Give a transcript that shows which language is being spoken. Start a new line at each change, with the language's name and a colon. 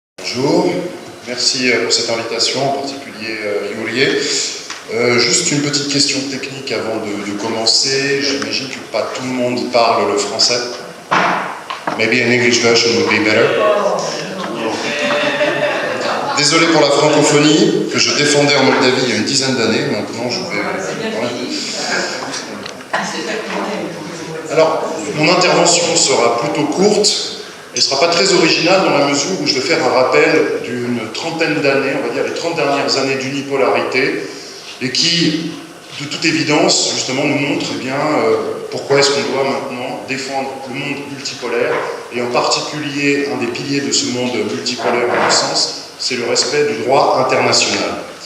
French: Bonjour, merci pour cette invitation, en particulier Iurie. Juste une petite question technique avant de commencer. J'imagine que pas tout le monde parle le français.
English: Maybe an English version would be better.
French: Désolé pour la francophonie, que je défendais en Moldavie il y a une dizaine d'années. Maintenant, je vais... Alors, mon intervention sera plutôt courte. Elle ne sera pas très originale dans la mesure où je vais faire un rappel d'une trentaine d'années, on va dire les 30 dernières années d'unipolarité, et qui, de toute évidence, justement, nous montre pourquoi est-ce qu'on doit maintenant défendre le monde multipolaire, et en particulier, un des piliers de ce monde multipolaire, à mon sens, c'est le respect du droit international.